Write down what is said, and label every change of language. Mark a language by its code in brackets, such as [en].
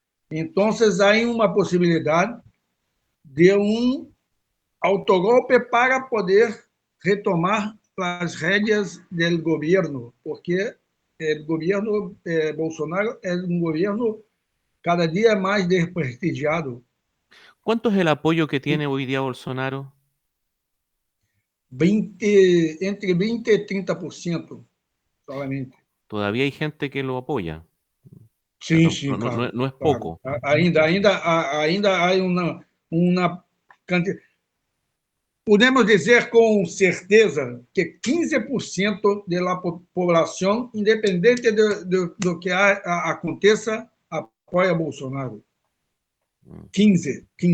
[pt] Então, há uma possibilidade de um autogolpe para poder retomar as rédeas do governo, porque o governo Bolsonaro é um governo cada dia mais desprestigiado. [es] ¿Cuánto es el apoyo que tiene hoy día Bolsonaro? 20, entre 20 e 30% solamente. Todavía hay gente que lo apoya. O sea, [pt] Sim, sim, claro. [es] no es [pt] Claro. [es] poco. [pt] Ainda há uma quantidade. Podemos dizer com certeza que 15% da população, independente do que aconteça, apoia Bolsonaro. 15.